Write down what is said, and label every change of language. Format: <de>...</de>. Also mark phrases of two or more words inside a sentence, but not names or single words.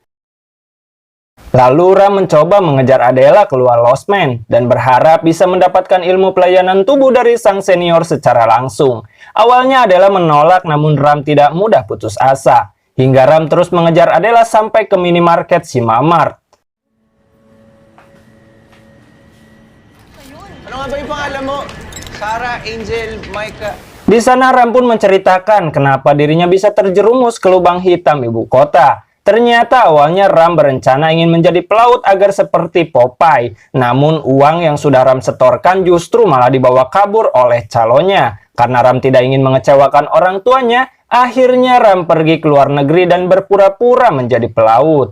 <id>Lalu Ram mencoba mengejar Adela keluar losmen dan berharap bisa mendapatkan ilmu pelayanan tubuh dari sang senior secara langsung. Awalnya Adela menolak, namun Ram tidak mudah putus asa. Hingga Ram terus mengejar Adela sampai ke minimarket Simamart.</id> <tl>Ano nga ba yung pangalan mo? Sarah, Angel, Micah.</tl> <id>Di sana Ram pun menceritakan kenapa dirinya bisa terjerumus ke lubang hitam ibu kota. Ternyata awalnya Ram berencana ingin menjadi pelaut agar seperti Popeye. Namun uang yang sudah Ram setorkan justru malah dibawa kabur oleh calonnya. Karena Ram tidak ingin mengecewakan orang tuanya, akhirnya Ram pergi ke luar negeri dan berpura-pura menjadi pelaut.</id>